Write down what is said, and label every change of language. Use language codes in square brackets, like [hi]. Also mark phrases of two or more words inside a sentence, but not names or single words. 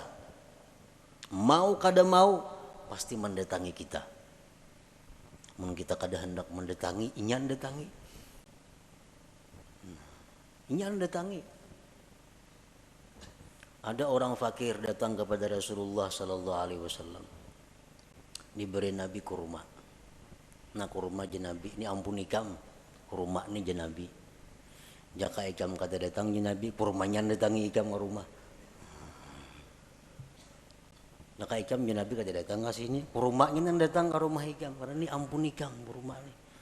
[bjn] Mau kada mau pasti mendatangi kita. Mun kita kada hendak mendatangi, inyan datangi. Inyan datangi. Ada orang fakir datang kepada Rasulullah [ar] صلى الله عليه وسلم. [bjn] Diberi Nabi kurma. Nah kurma je Nabi, ini ampun ikam. Kurma ni je Nabi. Jaka ikam kata datang je Nabi, kurmanya datangi ikam ke rumah. Jaka ikam je Nabi kata datang ke sini, kurmanya datang ke rumah ikam karena ini ampun ikam kurma ni.